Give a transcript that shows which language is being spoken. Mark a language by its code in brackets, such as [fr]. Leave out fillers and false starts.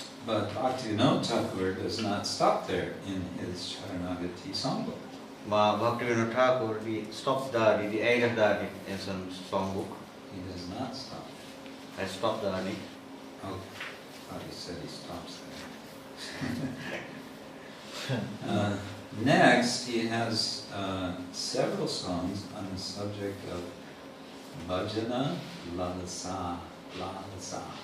[en] But Bhaktivinoda Thakur does not stop there in his Saranagati songbook. [nl] Maar Bhaktivinoda Thakur die stopt daar, die eindigt daar niet in zijn songboek. [en] He does not stop. [nl] Hij stopt daar niet. [en] Oh, he said he stops there. Next, he has several songs on the subject of bhajana lalasa.